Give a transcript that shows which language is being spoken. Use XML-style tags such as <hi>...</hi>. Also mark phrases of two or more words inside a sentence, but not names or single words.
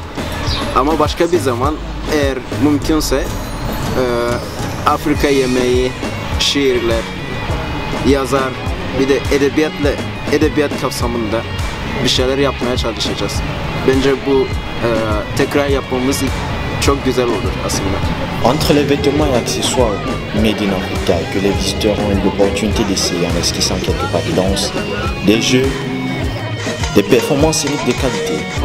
<tr>Ama başka bir zaman eğer mümkünse Afrika yemeği, şiirler, yazar, bir de edebiyat kapsamında bir şeyler yapmaya çalışacağız. Bence bu tekrar yapmamız çok güzel olur aslında.</tr> <fr>Entre les vêtements et accessoires</fr> <en>made in Africa</en> <fr>que les visiteurs ont eu l'opportunité d'essayer en esquissant quelques pas de danse, des jeux, des performances scéniques de qualité.</fr>